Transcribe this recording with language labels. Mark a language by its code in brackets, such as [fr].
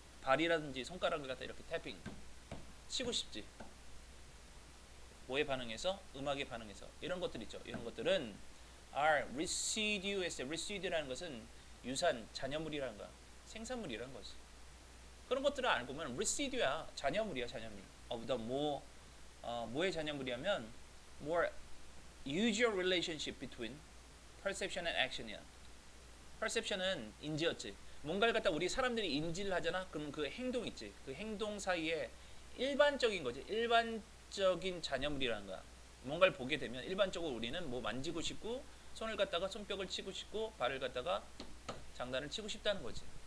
[ko] 발이라든지 손가락을 갖다 이렇게 태핑 치고 싶지. 뭐에 반응해서? 음악에 반응해서. 이런 것들 있죠. 이런 것들은 [en] are residue [ko] 에서 residue라는 것은 유산, 잔여물이라는 거야. 생산물이라는 거지. 그런 것들을 알고 보면 residue야. 잔여물이야, 잔여물. [en] of the [ko] 뭐의 잔여물이냐면 [en] more usual relationship between perception and action이야. [ko] perception은 인지였지. 뭔가를 갖다 우리 사람들이 인지를 하잖아. 그럼 그 행동 있지. 그 행동 사이에 일반적인 거지. 일반적인 잔여물이라는 거야. 뭔가를 보게 되면 일반적으로 우리는 뭐 만지고 싶고 손을 갖다가 손뼉을 치고 싶고 발을 갖다가 장단을 치고 싶다는 거지.